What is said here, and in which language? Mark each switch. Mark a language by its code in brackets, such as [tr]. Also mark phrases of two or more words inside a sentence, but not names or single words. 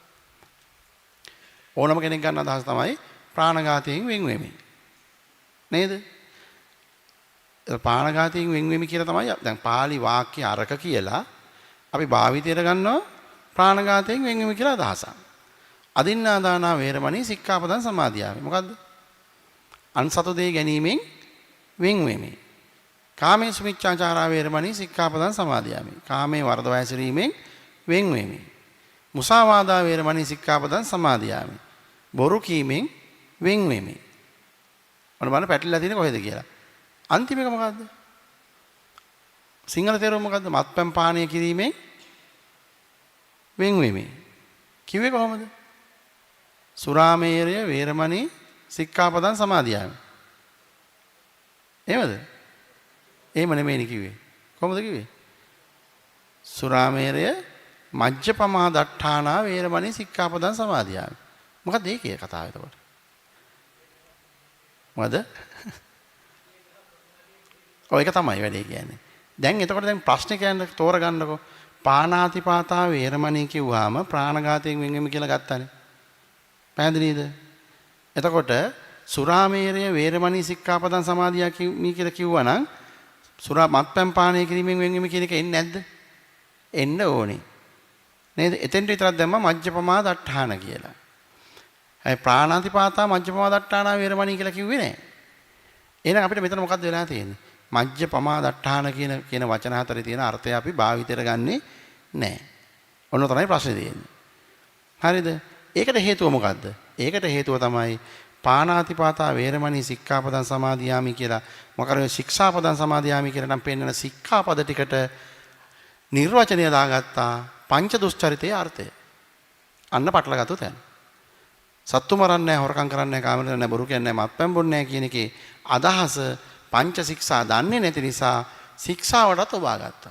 [si] ඕනම කෙනෙක් ගන්න අදහස තමයි ප්‍රාණඝාතයෙන් වෙන් වෙමි. නේද? ප්‍රාණඝාතයෙන් වෙන් වෙමි කියලා තමයි දැන් පාලි වාක්‍ය අරක කියලා අපි භාවිතයට ගන්නවා ප්‍රාණඝාතයෙන් වෙන් වෙමි කියලා අදහසක්. [pi] අදින්නාදානා වේරමණී සික්ඛාපදං සමාදියාමි. [si] මොකද්ද? අන්සතු දේ ගැනීමෙන් වෙන් වෙමි. [pi] කාමේ සුමිච්ඡාචාරා වේරමණී සික්ඛාපදං සමාදියාමි. [si] කාමේ වර්ධව හැසිරීමෙන් වෙන් වෙමි. [pi] මුසාවාදා වේරමණී සික්ඛාපදං සමාදියාමි. [si] බොරු කීමෙන් වෙන් වෙමි. මොන බලන්න පැටලලා තියෙන්නේ කොහෙද කියලා. අන්තිම එක මොකද්ද? සිංහල තේරුම මොකද්ද? මත්පැන් පානය කිරීමෙන් වෙන් වෙමි. කිව්වේ කොහොමද? [pi] සුරාමේරය වේරමණී සික්ඛාපදං සමාදියාමි. [si] එහෙමද? එහෙම නෙමෙයිනේ කිව්වේ. කොහොමද කිව්වේ? [pi] සුරාමේරය මජ්ජපමා දට්ඨානා වේරමණී සික්ඛාපදං සමාදියාමි. [si] මොකක්ද ඒකේ කතාව එතකොට? මොකද? ඔය එක තමයි වැඩේ කියන්නේ. දැන් එතකොට දැන් ප්‍රශ්නේ කියන්නේ තෝරගන්නකො. [pi] පාණාතිපාතා වේරමණී [si] කිව්වහම ප්‍රාණඝාතයෙන් වෙන් වෙමි කියලා ගත්තානේ. පැහැදිලිද? එතකොට [pi] සුරාමේරය වේරමණී සික්ඛාපදං සමාදියාමි [si] කියලා කිව්වනම් සුරා මත්පැන් පානය කිරීමෙන් වෙන් වෙමි කියන එක එන්නේ නැද්ද? එන්න ඕනේ. නේද? එතෙන්ට විතරක් දැම්මා [pi] මජ්ජපමා දට්ඨාන [si] කියලා. ඒ [pi] ප්‍රාණාතිපාතා මජ්ජපමා දට්ඨානා වේරමණී [si] කියලා කිව්වේ නැහැ. එහෙනම් අපිට මෙතන මොකද්ද වෙලා තියෙන්නේ? [pi] මජ්ජපමා දට්ඨාන [si] කියන වචන හතරේ තියෙන අර්ථය අපි භාවිතයට ගන්නෙ නැහැ. ඔන්න තමයි ප්‍රශ්නේ තියෙන්නේ. හරිද? ඒකට හේතුව මොකද්ද? ඒකට හේතුව තමයි [pi] පාණාතිපාතා වේරමණී සික්ඛාපදං සමාදියාමි [si] කියලා. මොකද [pi] ශික්ෂාපදං සමාදියාමි [si] කියලා නම් පෙන්නන සික්ඛාපද ටිකට නිර්වචනය දාගත්තා පංච දුස්චරිතයේ අර්ථය. අන්න පටලගත්තු තැන. සත්තු මරන්නේ නැහැ, හොරකම් කරන්නේ නැහැ, කාම කරන්නේ නැහැ, බොරු කියන්නේ නැහැ, මත්පැන් බොන්නේ නැහැ කියන එකේ අදහස පංච ශික්ෂා දන්නේ නැති නිසා ශික්ෂාවටත් ඔබා ගත්තා.